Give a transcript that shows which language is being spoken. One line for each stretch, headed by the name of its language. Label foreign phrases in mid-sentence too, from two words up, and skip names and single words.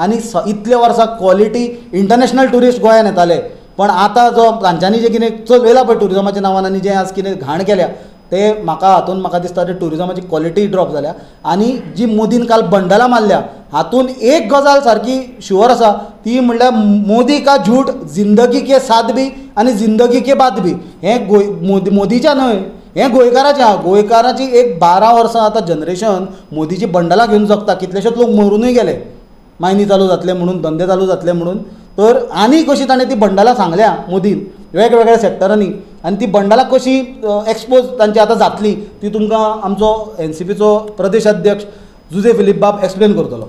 Konkani: आनी इतले वर्सां
English: quality international tourist
Konkani: गोंयांत येताले. पण आतां जो तांच्यांनी जें कितें चलयलां पळय टुरिजमाच्या नांवान आनी जें आज कितें घाण केल्या ते हातून म्हाका दिसता ते टुरिजमाची
English: quality drop
Konkani: जाल्या. आनी जी मोदीन काल बंडलां मारल्या हातून एक गजाल सारकी शुअर आसा ती म्हणल्यार
Hindi: मोदी का झूठ जिंदगी के साथ भी
Konkani: आनी
Hindi: जिंदगी के बाद भी.
Konkani: हें मोदीच्या न्हय, हें गोंयकाराचें आहा. गोंयकाराची एक 12 वर्सां आतां जनरेशन मोदीची बंडलां घेवन जगता. कितलेशेच लोक मरूनय गेले मायनी चालू जातले म्हणून, धंदे चालू जातले म्हणून. तर आनी कशी ताणें ती बंडलां सांगल्या मोदीन वेगवेगळ्या सॅक्टरांनी आनी ती बंडलां कशी एक्सपोज तांची आतां जातली ती तुमकां आमचो NCPचो प्रदेश अध्यक्ष जुजे फिलीप बाब एक्सप्लेन करतलो.